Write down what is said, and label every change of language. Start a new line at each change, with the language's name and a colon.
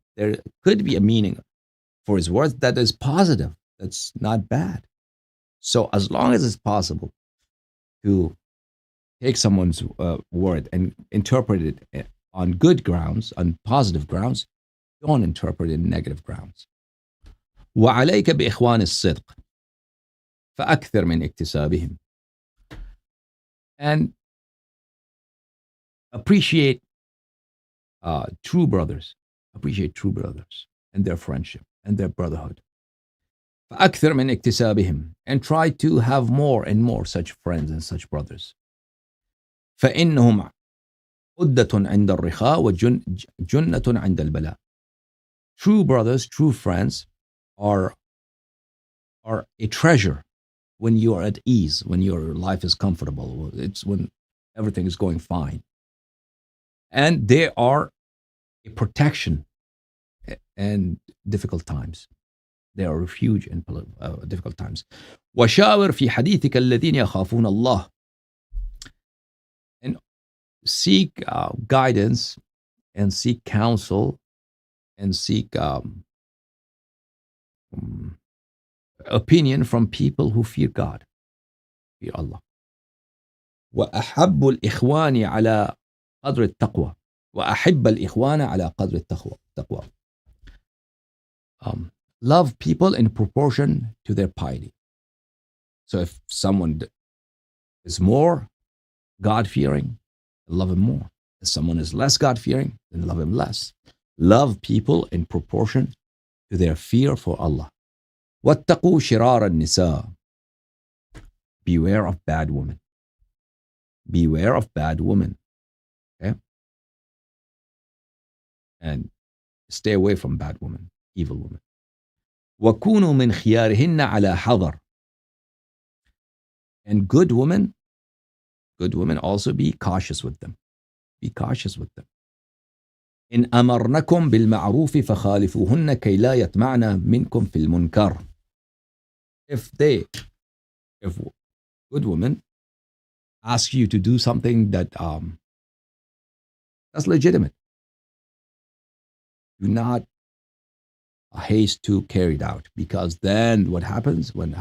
English: There could be a meaning for his words that is positive, that's not bad. So as long as it's possible to take someone's word and interpret it on good grounds, on positive grounds, don't interpret it in negative grounds.
Arabic: وعليك بإخوان الصدق فأكثر من اكتسابهم.
English: And appreciate true brothers. Appreciate true brothers and their friendship and their brotherhood.
Arabic: فأكثر من اكتسابهم.
English: And try to have more and more such friends and such brothers.
Arabic: فإنهم عدة عند الرخاء وجنة عند البلاء.
English: True brothers, true friends are a treasure when you are at ease, when your life is comfortable. It's when everything is going fine. And they are a protection in difficult times. They are a refuge in difficult times.
Arabic: وشاور في حديثك الذين يخافون الله.
English: And seek guidance and seek counsel and seek opinion from people who fear God, fear Allah.
Arabic: وأحب الإخوان على قدر التقوى. وأحب الإخوان على قدر التقوى.
English: Love people in proportion to their piety. So if someone is more God-fearing, love him more. If someone is less God-fearing, then love him less. Love people in proportion to their fear for Allah.
Arabic: واتقوا شرار النساء.
English: Beware of bad women. Beware of bad women. Okay? And stay away from bad women, evil women.
Arabic: وكونوا من خيارهن على حذر.
English: And good women also be cautious with them. Be cautious with them.
Arabic: إن أمرنكم بالمعروف فخالفوهن كي لا يطمعن منكم في المنكر.
English: If good women ask you to do something that's legitimate, do not haste to carry it out, because then what happens?